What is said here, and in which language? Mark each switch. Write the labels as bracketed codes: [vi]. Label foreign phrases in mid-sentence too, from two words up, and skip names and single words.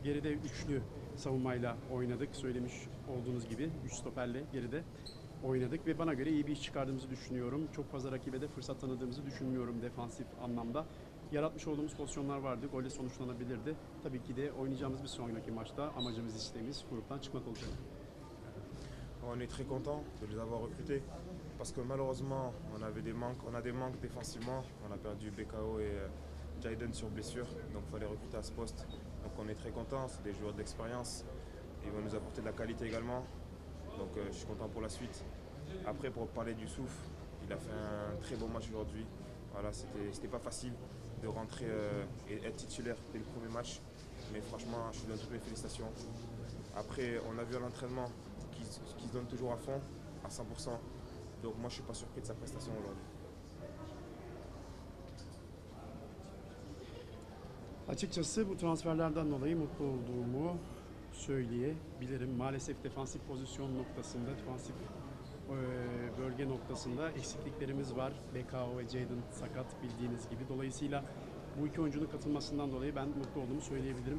[tr] Geride üçlü savunmayla oynadık. Söylemiş olduğunuz gibi 3 stoperle geride oynadık ve bana göre iyi bir iş çıkardığımızı düşünüyorum. Çok fazla rakibe de fırsat tanıdığımızı düşünmüyorum defansif anlamda. Yaratmış olduğumuz pozisyonlar vardı, golle sonuçlanabilirdi. Tabii ki de oynayacağımız bir sonraki maçta amacımız, isteğimiz gruptan çıkmak olacak. [fr] On est très content de les avoir recrutés parce que malheureusement on a des manques défensivement. On a perdu BKO et Jayden sur blessure, donc il fallait recruter à ce poste. Donc on est très content, c'est des joueurs d'expérience. Ils vont nous apporter de la qualité également. Donc je suis content pour la suite. Après, pour parler du Souffle, il a fait un très beau match aujourd'hui. Voilà, c'était pas facile de rentrer et être titulaire dès le premier match. Mais franchement, je lui donne toutes mes félicitations. Après, on a vu à l'entraînement qu'il se donne toujours à fond, à 100%. Donc moi, je suis pas surpris de sa prestation aujourd'hui. [tr] Açıkçası bu transferlerden dolayı mutlu olduğumu söyleyebilirim. Maalesef defansif pozisyon noktasında, defansif bölge noktasında eksikliklerimiz var. BKO ve Jayden sakat bildiğiniz gibi. Dolayısıyla bu iki oyuncunun katılmasından dolayı ben mutlu olduğumu söyleyebilirim.